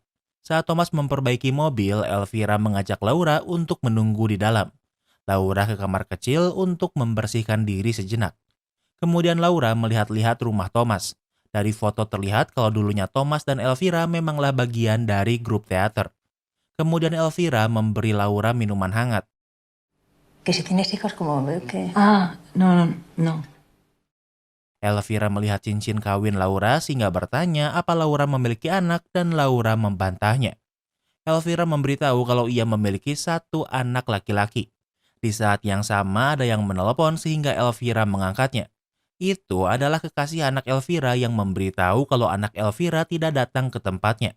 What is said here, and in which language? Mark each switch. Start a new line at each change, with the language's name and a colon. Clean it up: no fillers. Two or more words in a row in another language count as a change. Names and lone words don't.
Indonesian: Saat Thomas memperbaiki mobil, Elvira mengajak Laura untuk menunggu di dalam. Laura ke kamar kecil untuk membersihkan diri sejenak. Kemudian Laura melihat-lihat rumah Thomas. Dari foto terlihat kalau dulunya Thomas dan Elvira memanglah bagian dari grup teater. Kemudian Elvira memberi Laura minuman hangat.
Spanish: Que si tienes hijos, como veo que... Ah, no.
Indonesian: Elvira melihat cincin kawin Laura sehingga bertanya apa Laura memiliki anak dan Laura membantahnya. Elvira memberitahu kalau ia memiliki 1 anak laki-laki. Di saat yang sama ada yang menelepon sehingga Elvira mengangkatnya. Itu adalah kekasih anak Elvira yang memberitahu kalau anak Elvira tidak datang ke tempatnya.